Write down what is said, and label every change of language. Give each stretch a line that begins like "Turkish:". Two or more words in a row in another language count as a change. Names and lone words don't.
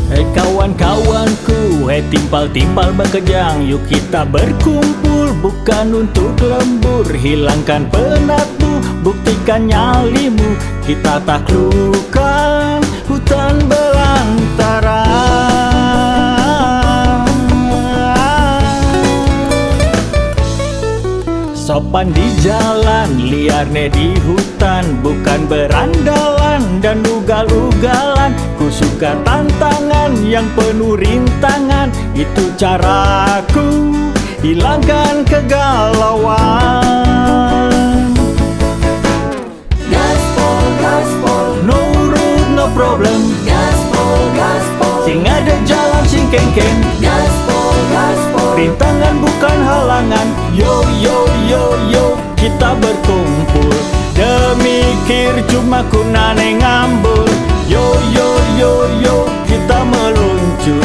Indonesian: Kawan-kawanku,
Balinese: timpal-timpal bekejang.
Indonesian: Yuk kita berkumpul, bukan untuk lembur. Hilangkan penatmu, buktikan nyalimu. Kita taklukkan hutan belantara. Sopan di jalan, liarnya di hutan. Bukan berandalan dan ugal-ugalan. Ku suka tantangan yang penuh rintangan. Itu caraku, hilangkan kegalauan. Gaspol, gaspol,
English: No road, no problem.
Indonesian: gaspol, gaspol,
Balinese: Sing ada jalan, sing keng-keng.
Indonesian: gaspol, gaspol, Rintangan bukan halangan. Yo, yo, yo, yo, kita berkumpul. Demikir cuma kunane ngambul. Yo, yo, yo, yo, kita meluncur.